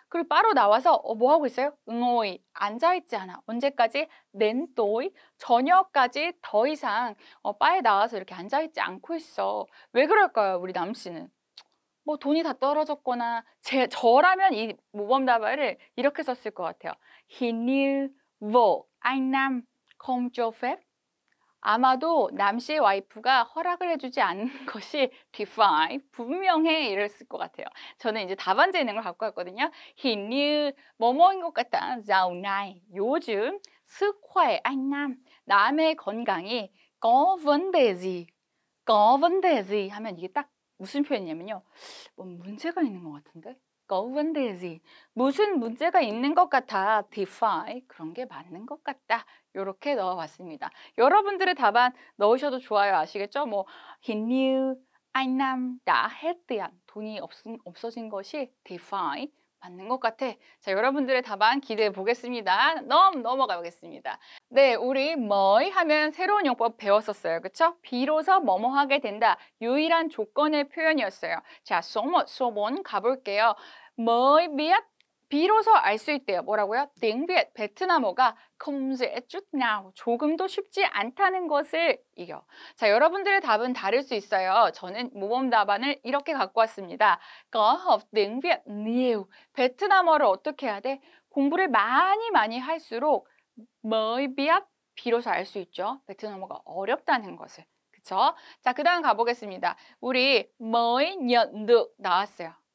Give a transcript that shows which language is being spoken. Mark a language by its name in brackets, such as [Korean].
[Korean] 그리고 바로 나와서 뭐 하고 있어요? [Vietnamese] ngồi [Korean] 앉아 있지 않아. 언제까지? [Vietnamese] đến tối [Korean] 저녁까지 더 이상 바에 나와서 이렇게 앉아 있지 않고 있어. 왜 그럴까요, 우리 남 씨는? 뭐 돈이 다 떨어졌거나 저라면 이 모범 답안을 이렇게 썼을 것 같아요. [Vietnamese] hình như vợ anh Nam không cho phép. [Korean] 아마도 남 씨의 와이프가 허락을 해주지 않는 것이 [Vietnamese] thì phải [Korean] 분명해 이랬을 것 같아요. 저는 이제 답안지에 있는 걸 갖고 왔거든요. [Vietnamese] hình như [Korean] 뭐뭐인 것 같다. [Vietnamese] dạo này [Korean] 요즘 [Vietnamese] sức khỏe anh Nam [Korean] 남의 건강이 [Vietnamese] có vấn đề gì? có vấn đề gì [Korean] 하면 이게 딱 무슨 표현이냐면요. 뭐 문제가 있는 것 같은데? [Vietnamese] có vấn đề gì? [Korean] 무슨 문제가 있는 것 같아. [Vietnamese] thì phải [Korean] 그런 게 맞는 것 같다. 이렇게 넣어봤습니다. 여러분들의 답안 넣으셔도 좋아요. 아시겠죠? 뭐 [Vietnamese] hình như anh Nam đã hết tiền. [Korean] 돈이 없어진 것이 [Vietnamese] thì phải [Korean] 맞는 것 같아. 자, 여러분들의 답안 기대해 보겠습니다. 넘어가 보겠습니다. 네, 우리 mới 하면 새로운 용법 배웠었어요. 그쵸? 비로소 뭐뭐 하게 된다. 유일한 조건의 표현이었어요. 자, [Vietnamese] số 1, số 4 [Korean] 가볼게요. [Vietnamese] mới biết [Korean] 비로소 알 수 있대요. 뭐라고요? [Vietnamese] tiếng Việt, [Korean] 베트남어가 [Vietnamese] không dễ chút nào, [Korean] 조금도 쉽지 않다는 것을 이겨. 자, 여러분들의 답은 다를 수 있어요. 저는 모범 답안을 이렇게 갖고 왔습니다. [Vietnamese] có học tiếng Việt nhiều. [Korean] 베트남어를 어떻게 해야 돼? 공부를 많이 할수록 [Vietnamese] mới biết, [Korean] 비로소 알 수 있죠. 베트남어가 어렵다는 것을. 그쵸? 자, 그 다음 가보겠습니다. 우리 [Vietnamese] mới nhận được [Korean] 나왔어요.